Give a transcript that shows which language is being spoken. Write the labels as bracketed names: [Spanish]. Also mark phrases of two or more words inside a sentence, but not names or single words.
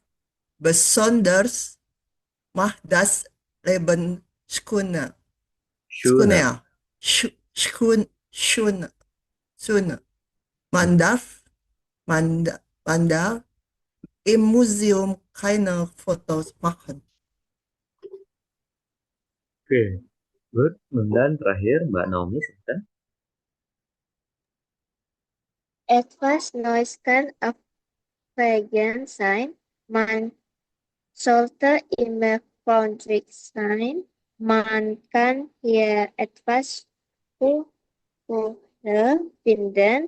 [German] Besonders macht das Leben schöner. schöner. Schöner. Man darf, man darf im Museum keine Fotos machen. [English] Oke, good. [Indonesian] Dan terakhir, Mbak Naomi, silakan. [German] Etwas Neues kann aufregend sein. Man sollte immer freundlich sein. Man kann hier etwas Ruhe finden.